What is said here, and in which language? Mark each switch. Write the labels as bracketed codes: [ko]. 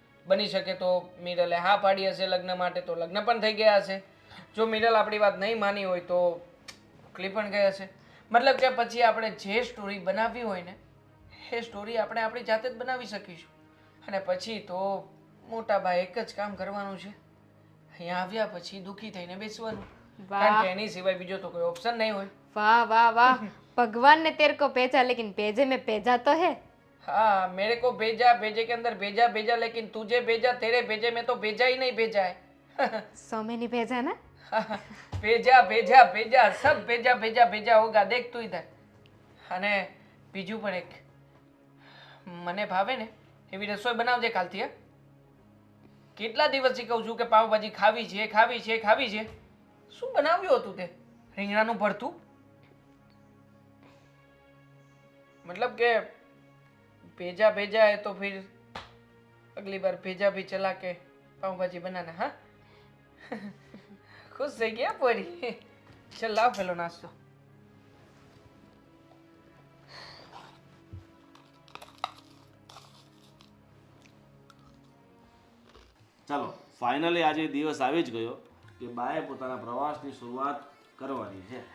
[gu] બની શકે તો મિરલે હા પાડી હશે લગ્ન માટે, તો લગ્ન પણ થઈ ગયા હશે. જો મિરલ આપણી વાત નહીં માની હોય તો મોકલી પણ ગયા છે. મતલબ કે પછી આપણે જે સ્ટોરી બનાવવી હોય ને એ સ્ટોરી આપણે આપણી જાતે જ બનાવી શકીશું. અને પછી તો મોટા ભાઈ એક જ કામ કરવાનું છે, અહીંયા આવ્યા પછી દુઃખી થઈને બેસવાનું. કારણ કે એની સિવાય બીજો તો કોઈ ઓપ્શન નહીં હોય. [hi] वाह वाह वाह भगवान ने तेरे को भेजा लेकिन भेजे में भेजा तो है हाँ, मेरे को भेजा, भेजे के अंदर भेजा भेजा, लेकिन तुझे भेजा, तेरे भेजे में तो भेजा ही नहीं भेजा है. सौम्य नहीं भेजा ना भेजा भेजा भेजा, सब भेजा भेजा भेजा होगा, देख તું इधर. [gu] અને બીજું પણ એક, મને ભાવે ને એવી રસોઈ બનાવજે કાલથી. હે, કેટલા દિવસથી કહું છું કે પાવભાજી ખાવી છે, ખાવી છે, ખાવી છે. શું બનાવ્યું હતું તે? રીંગણાનું ભરતું? [hi] मतलब કે भेजा भेजा है तो फिर अगली बार भेजा भी चला के पाव भाजी बनाना. [gu] हाँ, खुश થઈ ગયા પરી. ચલ લાવ પેલો નાસ્તો. ચાલો ફાઇનલી આજે દિવસ આવી જ ગયો કે બાએ પોતાના પ્રવાસની શરૂઆત કરવાની છે.